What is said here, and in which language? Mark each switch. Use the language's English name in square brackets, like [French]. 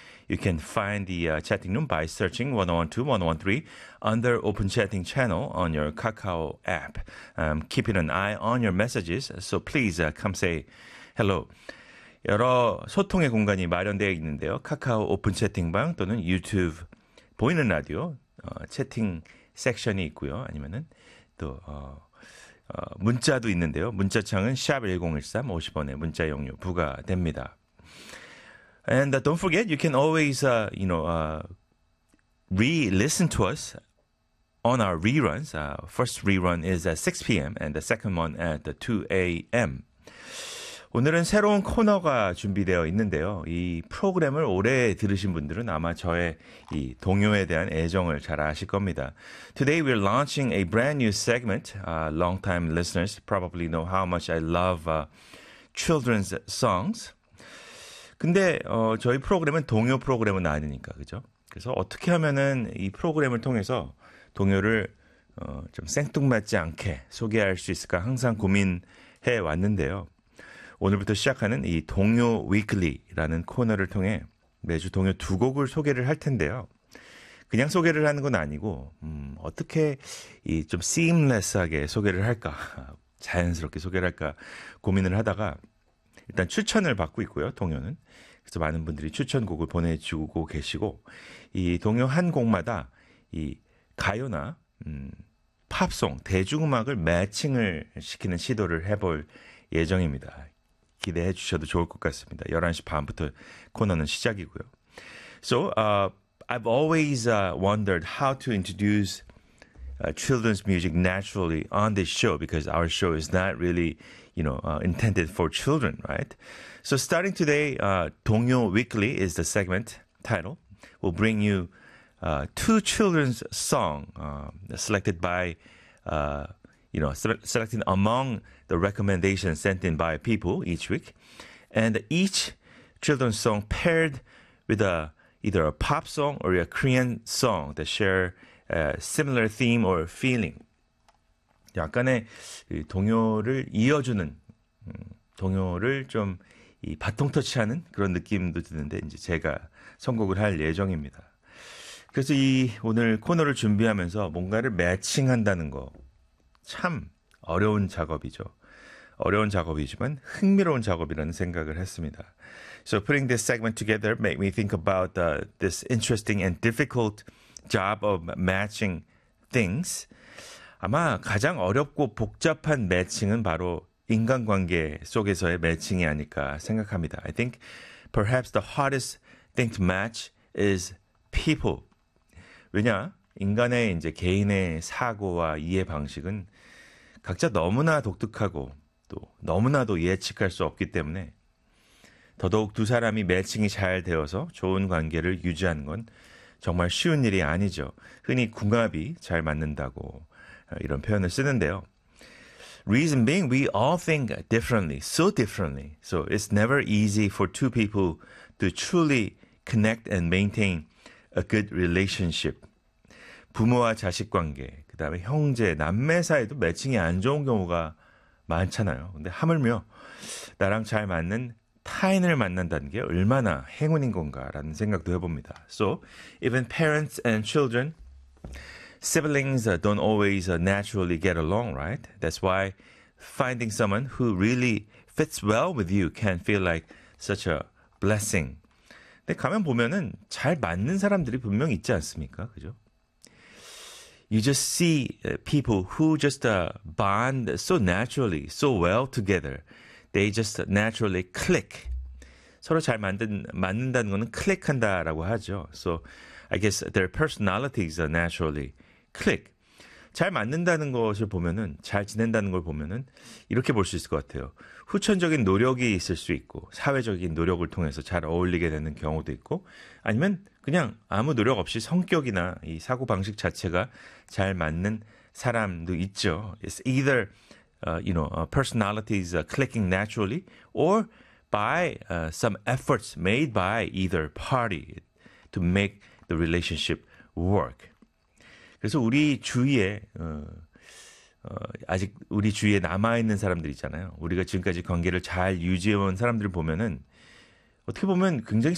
[English] You can find the chatting room by searching 101.2/101.3 under Open Chatting Channel on your Kakao app. Keeping an eye on your messages, so please come say hello. [Korean] 여러 소통의 공간이 마련되어 있는데요. 카카오 오픈 채팅방 또는 유튜브 보이는 라디오 채팅 섹션이 있고요. 아니면은 또 문자도 있는데요. 문자창은 샵1013 50원의 문자 용료 부과됩니다. [English] And don't forget, you can always, re-listen to us on our reruns. First rerun is at 6 p.m. and the second one at 2 a.m. [Korean] 오늘은 새로운 코너가 준비되어 있는데요. 이 프로그램을 오래 들으신 분들은 아마 저의 이 동요에 대한 애정을 잘 아실 겁니다. [English] Today we're launching a brand new segment. Long-time listeners probably know how much I love children's songs. [Korean] 근데 저희 프로그램은 동요 프로그램은 아니니까, 그죠? 그래서 어떻게 하면은 이 프로그램을 통해서 동요를 좀 생뚱맞지 않게 소개할 수 있을까 항상 고민해 왔는데요. 오늘부터 시작하는 이 동요 위클리라는 코너를 통해 매주 동요 두 곡을 소개를 할 텐데요. 그냥 소개를 하는 건 아니고 어떻게 이 좀 seamless하게 소개를 할까, 자연스럽게 소개를 할까 고민을 하다가 일단 추천을 받고 있고요, 동요는. 그래서 많은 분들이 추천곡을 보내주고 계시고 이 동요 한 곡마다 이 가요나 팝송, 대중음악을 매칭을 시키는 시도를 해볼 예정입니다. 기대해 주셔도 좋을 것 같습니다. 11시 반부터 코너는 시작이고요. [English] So, I've always wondered how to introduce children's music naturally on this show because our show is not really, intended for children, right? So, starting today, 동요 Weekly is the segment title. We'll bring you two children's songs selected by, selecting among the recommendation sent in by people each week. And each children's song paired with either a pop song or a Korean song that share a similar theme or feeling. [Korean] 약간의 동요를 이어주는, 동요를 좀 이 바통터치하는 그런 느낌도 드는데 이제 제가 선곡을 할 예정입니다. 그래서 이 오늘 코너를 준비하면서 뭔가를 매칭한다는 거 참 어려운 작업이죠. 어려운 작업이지만 흥미로운 작업이라는 생각을 했습니다. [English] So putting this segment together made me think about this interesting and difficult job of matching things. [Korean] 아마 가장 어렵고 복잡한 매칭은 바로 인간관계 속에서의 매칭이 아닐까 생각합니다. [English] I think perhaps the hardest thing to match is people. [Korean] 왜냐? 인간의 이제 개인의 사고와 이해 방식은 각자 너무나 독특하고 또 너무나도 예측할 수 없기 때문에 더더욱 두 사람이 매칭이 잘 되어서 좋은 관계를 유지하는 건 정말 쉬운 일이 아니죠. 흔히 궁합이 잘 맞는다고 이런 표현을 쓰는데요. [English] Reason being, we all think differently, so differently. So it's never easy for two people to truly connect and maintain a good relationship. [Korean] 부모와 자식 관계, 그 다음에 형제, 남매 사이도 매칭이 안 좋은 경우가 많잖아요. 근데 하물며 나랑 잘 맞는 타인을 만난다는 게 얼마나 행운인 건가라는 생각도 해봅니다. [English] So, even parents and children, siblings don't always naturally get along, right? That's why finding someone who really fits well with you can feel like such a blessing. [Korean] 근데 가면 보면은 잘 맞는 사람들이 분명 있지 않습니까? 그죠? [English] You just see people who just bond so naturally, so well together. They just naturally click. [Korean] 서로 잘 맞는다는 거는 클릭한다라고 하죠. [English] So I guess their personalities are naturally click. [Korean] 잘 맞는다는 것을 보면은, 잘 지낸다는 걸 보면은 이렇게 볼 수 있을 것 같아요. 후천적인 노력이 있을 수 있고 사회적인 노력을 통해서 잘 어울리게 되는 경우도 있고 아니면 그냥 아무 노력 없이 성격이나 이 사고방식 자체가 잘 맞는 사람도 있죠. [English] It's either, personalities clicking naturally or by some efforts made by either party to make the relationship work. [Korean] 그래서 우리 주위에 아직 우리 주위에 남아 있는 사람들 있잖아요. 우리가 지금까지 관계를 잘 유지해 온 사람들을 보면은 어떻게 보면 굉장히